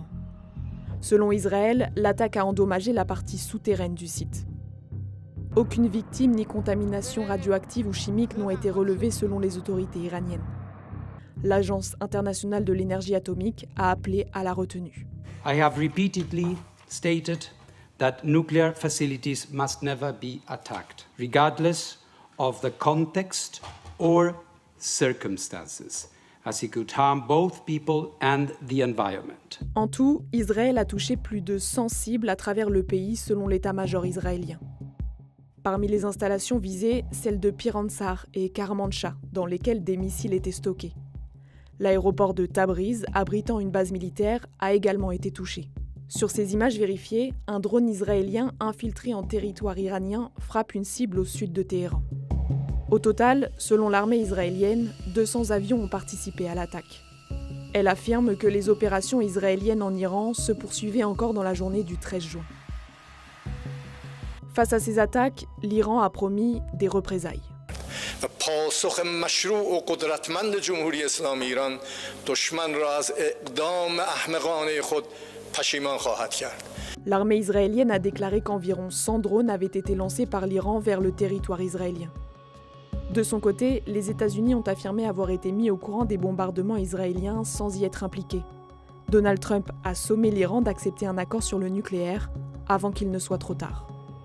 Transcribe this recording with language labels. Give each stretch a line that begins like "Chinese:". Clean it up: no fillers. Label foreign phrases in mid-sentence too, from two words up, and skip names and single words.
French: Selon Israël, l'attaque a endommagé la partie souterraine du site. Aucune victime ni contamination radioactive ou chimique n'ont été relevées selon les autorités iraniennes. L'Agence internationale de l'énergie atomique a appelé à la retenue.
English: I have repeatedly stated that nuclear facilities must never be attacked, regardless of the context or circumstances, as it could harm both people and the environment.
French: En tout, Israël a touché plus de 100 cibles à travers le pays selon l'état-major israélien. Parmi les installations visées, celles de Piransar et Karmanshah, dans lesquelles des missiles étaient stockés. L'aéroport de Tabriz, abritant une base militaire, a également été touché. Sur ces images vérifiées, un drone israélien infiltré en territoire iranien frappe une cible au sud de Téhéran. Au total, selon l'armée israélienne, 200 avions ont participé à l'attaque. Elle affirme que les opérations israéliennes en Iran se poursuivaient encore dans la journée du 13 juin. Face à ces attaques, l'Iran a promis des représailles.
Persian: پاسخ مشروع و قدرتمند جمهوری اسلامی ایران دشمن را از اقدام احمقانه خود پشیمان خواهد کرد.
French: L'armée israélienne a déclaré qu'environ 100 drones avaient été lancés par l'Iran vers le territoire israélien. De son côté, les États-Unis ont affirmé avoir été mis au courant des bombardements israéliens sans y être impliqués. Donald Trump a sommé l'Iran d'accepter un accord sur le nucléaire avant qu'il ne soit trop tard.